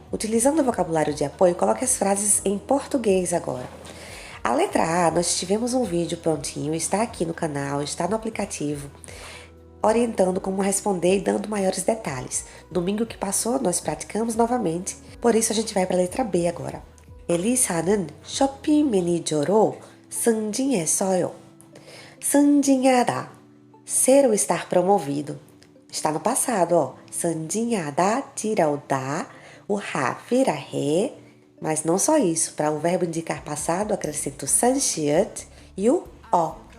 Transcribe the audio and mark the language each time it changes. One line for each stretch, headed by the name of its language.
Portuguese: Utilizando o vocabulário de apoio, coloque as frases em português agora. A letra A, nós tivemos um vídeo prontinho, está aqui no canal, está no aplicativo, orientando como responder e dando maiores detalhes. Domingo que passou, nós praticamos novamente, por isso a gente vai para a letra B agora.
Korean: 엘리사는 쇼핑 매니저로 승진했어요.
Portuguese: 승진하다, ser ou estar promovido. Está no passado, ó. 승진하다, tira o da, o ha vira re, mas não só isso. Para o verbo indicar passado, acrescento sanchiet e o o.